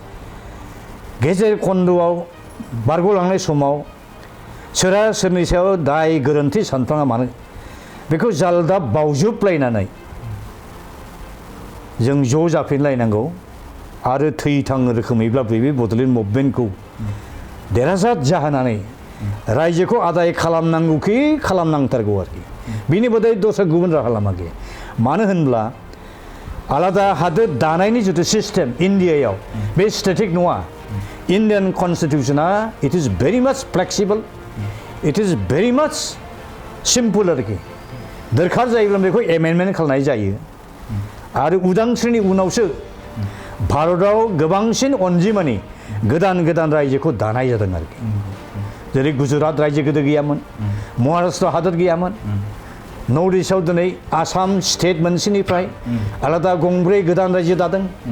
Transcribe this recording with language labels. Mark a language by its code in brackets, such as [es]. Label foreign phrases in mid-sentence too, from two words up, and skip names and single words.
[brx] गेजेर खन्द'आव बारग'लांनाय समाव सोरहा सोरनि सायाव दाय गोरोन्थि सानफ्लाङा मानो बेखौ जालदाब बावजोबलायनानै जों ज' जाफिनलायनांगौ आरो थैथां रोखोमैब्लाबो बे बड'लेण्ड मुभमेन्टखौ देरहासार जाहोनानै रायजोखौ आदाय खालामनांगौखि खालामनांथारगौ आरोखि बिनि बदलै दस्रा गुबुन राहा लामा गैया मानो होनब्ला आलादा हादोर दानायनि जिथु सिस्टेम इन्डियायाव बे स्टेटिक नङा [en] Indian constitutiona it is very much flexible it is very much simple [brx] आरोखि दरखार जायोब्ला बेखौ एमेन्डमेन्ट खालामनाय जायो आरो उदांस्रिनि उनावसो भारताव गोबांसिन अनजिमानि गोदान गोदान रायजोखौ दानाय जादों आरोखि जेरै गुजरात रायजो गोदो गैयामोन महाराष्ट्र हादोर गैयामोन नर्थ इस्टआव दिनै आसाम स्टेट मोनसेनिफ्राय आलादा गंब्रै गोदान रायजो दादों